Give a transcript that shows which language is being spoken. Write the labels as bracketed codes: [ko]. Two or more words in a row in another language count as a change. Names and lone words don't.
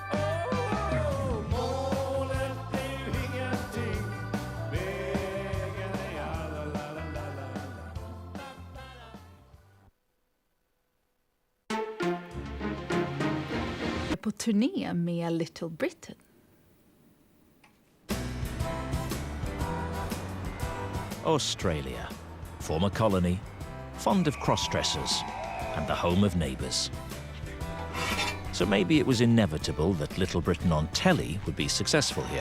[sv] Målet är ju ingenting, vägen är alla la la la la. På turné med Little Britain. [en] Australia, former colony, fond of cross-dressers, and the home of neighbours. So maybe it was inevitable that Little Britain on telly would be successful here.